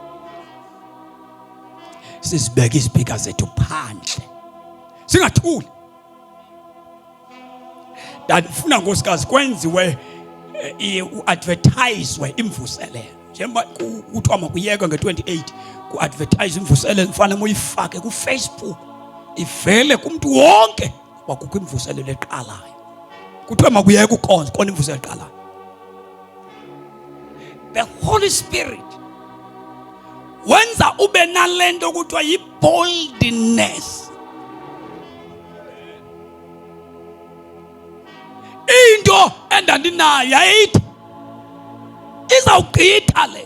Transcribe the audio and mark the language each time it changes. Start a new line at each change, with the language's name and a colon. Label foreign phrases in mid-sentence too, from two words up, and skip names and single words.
Zulu: Sisibeke izipika zethu phandle. Singathuli.
Xhosa: Ndifuna nkosikazi kwenziwe uadvertise imvuselelo.
Zulu: Njengoba kuthiwa makuyeke nge-28 ku-advertise imvuselelo mfana moyifake ku-Facebook. Ivele kumuntu wonke wakukho imvuselelo eqalayo. Kuthiwa makuyeke ukhonza khona imvuselelo eqalayo.
English: The Holy Spirit
Zulu: wenza ube nalento kuthiwa yi-boldness.
Xhosa: Into endandinayo yayithi izawugqitha lento.